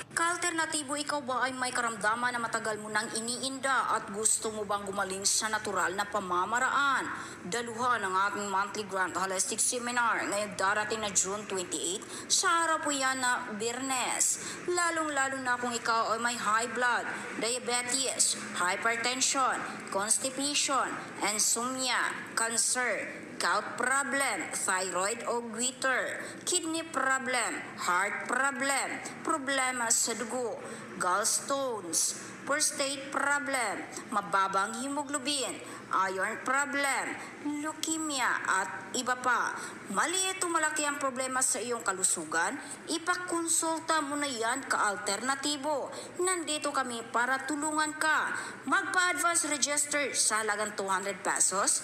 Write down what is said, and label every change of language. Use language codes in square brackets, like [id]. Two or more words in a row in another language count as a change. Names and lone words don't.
[tl] Ka-alternatibo, ikaw ba ay may karamdaman na matagal mo nang iniinda at gusto mo bang gumaling sa natural na pamamaraan? Daluhan ang ating monthly Grant Holistic Seminar ngayong darating na June 28 sa araw po yan na Biyernes. Lalong-lalo na kung ikaw ay may [en] high blood, diabetes, hypertension, constipation, insomnia, cancer, gout problem, thyroid o goiter, kidney problem, heart problem, [tl] problema sa dugo, gallstones, [en] prostate problem, [tl] mababang hemoglobin, [en] iron problem, [tl] leukemia at iba pa. Maliit o malaki ang problema sa iyong kalusugan, ipakonsulta mo na yan ka-alternatibo. Nandito kami para tulungan ka. Magpa-advance register sa halagang 200 pesos.